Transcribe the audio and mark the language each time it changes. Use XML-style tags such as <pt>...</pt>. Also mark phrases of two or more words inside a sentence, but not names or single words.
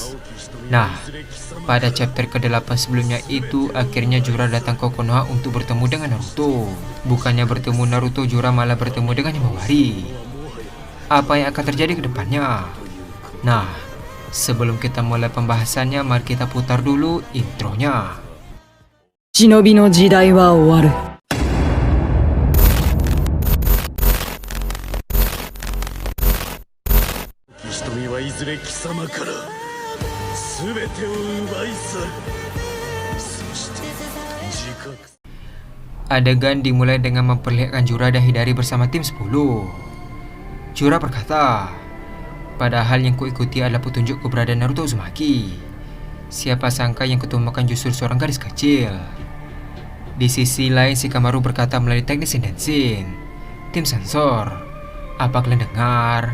<id>Nah, pada chapter ke-8 sebelumnya itu akhirnya Jura datang ke Konoha untuk bertemu dengan Naruto. Bukannya bertemu Naruto, Jura malah bertemu dengan Himawari. Apa yang akan terjadi ke depannya? Nah, sebelum kita mulai pembahasannya, mari kita putar dulu intronya.</id> <ja>忍びの時代は終わる。瞳はいずれ貴様から全てを奪い去る。そして自覚</ja> <id>Adegan dimulai dengan memperlihatkan Jura dan Hidari bersama tim 10. Jura berkata, padahal yang kuikuti adalah petunjuk keberadaan Naruto Uzumaki. Siapa sangka yang kutemukan justru seorang gadis kecil. Di sisi lain, Shikamaru berkata melalui teknik Shindensin, tim sensor, apa kalian dengar?</id>